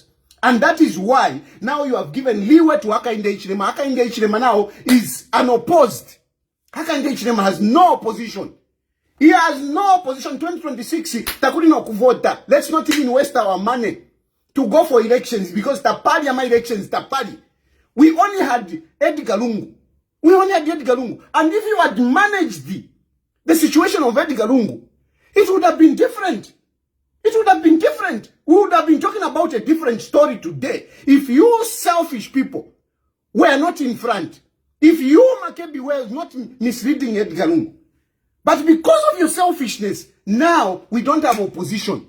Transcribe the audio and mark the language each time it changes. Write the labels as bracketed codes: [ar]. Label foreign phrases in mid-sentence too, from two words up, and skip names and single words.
[en] And that is why now you have given leeway to Aka Indeichilema. Aka Indeichilema now is unopposed. Aka Indeichilema has no opposition. He has no opposition. 2026, [bem] takulina kuvota. [en] Let's not even waste our money to go for elections because [bem] tapali ama elections tapali. [en] We only had Edgar Lungu. And if you had managed the situation of Edgar Lungu, it would have been different. We would have been talking about a different story today. If you selfish people were not in front, if you Makebi were not misleading Edgar Lungu, but because of your selfishness, now we don't have opposition.